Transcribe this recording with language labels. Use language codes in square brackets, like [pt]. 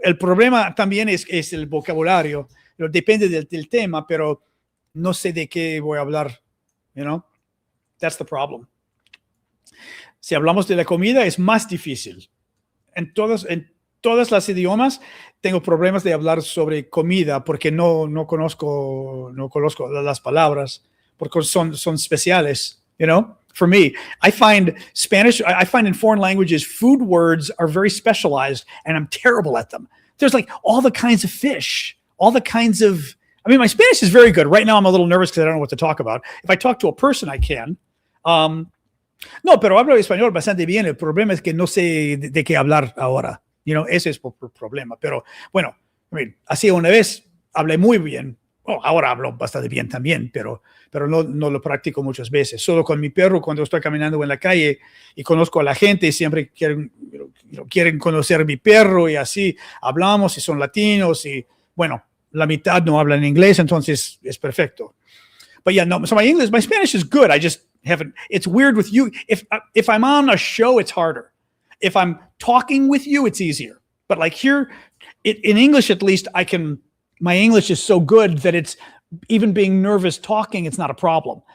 [es] El problema también es el vocabulario. Depende del tema, pero no sé de qué voy a hablar. [en] You know? That's the problem. [es] Si hablamos de la comida es más difícil. En todas las idiomas tengo problemas de hablar sobre comida porque no conozco las palabras porque son especiales, [en] you know? For me, I find in foreign languages food words are very specialized and I'm terrible at them. There's like all the kinds of fish, all the kinds of I mean, my Spanish is very good. Right now, I'm a little nervous because I don't know what to talk about. If I talk to a person, I can. [es] No, pero hablo español bastante bien. El problema es que no sé de qué hablar ahora. [en] You know, [es] ese es el problema. Pero, bueno, [en] I mean, [es] así una vez hablé muy bien. Oh, ahora hablo bastante bien también, pero no lo practico muchas veces. Solo con mi perro, cuando estoy caminando en la calle y conozco a la gente, siempre quieren quieren conocer a mi perro y así hablamos y son latinos y bueno, la mitad no hablan inglés, entonces es perfecto. [en] But yeah, no, so my Spanish is good. I just haven't, it's weird with you. If I'm on a show, it's harder. If I'm talking with you, it's easier. But like here, in English, at least my English is so good that it's, even being nervous talking, it's not a problem.